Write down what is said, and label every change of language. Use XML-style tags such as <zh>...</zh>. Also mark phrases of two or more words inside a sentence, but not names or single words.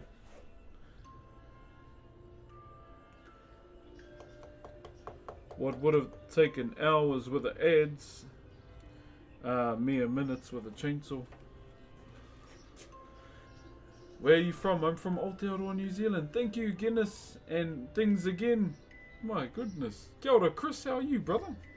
<en>What would have taken hours with the ads, mere minutes with a chainsaw. Where are you from? I'm from Aotearoa, New Zealand. Thank you, Guinness and things again. My goodness.</en> <mi>Kia ora, Chris.</mi> <en>How are you, brother?</en>